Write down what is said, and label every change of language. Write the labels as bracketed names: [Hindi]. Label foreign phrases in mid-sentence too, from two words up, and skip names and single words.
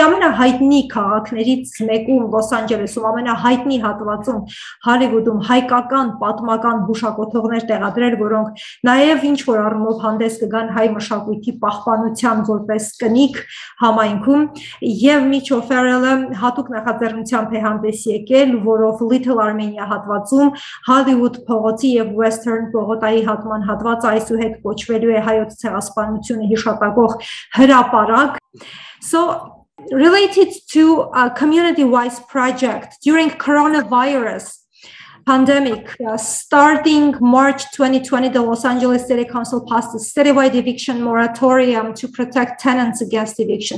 [Armenian] ամենահայտնի քաղաքներից մեկում Լոս Անջելեսում, ամենահայտնի հատվածում Հոլիվուդում հայկական պատմական հուշակոթողներ տեղադրել, որոնք նաեւ ինչ որ առումով հանդես կգան հայ մշակույթի պահպանության որպես կնիկ համայնքում, եւ Միչ Օֆերելը հատուկ նախաձեռնությամբ է հանդես եկել, որով Little Armenia հատվածում Hollywood փողոցի եւ Western փողոտայի հատման հատվածը այսուհետ կոչվելու է հայոց ցեղասպանությունը հիշատակող հրապարակ. [English] So related to a community-wise project during coronavirus pandemic, starting March 2020, the Los Angeles City Council passed a citywide eviction moratorium to protect tenants against evictions.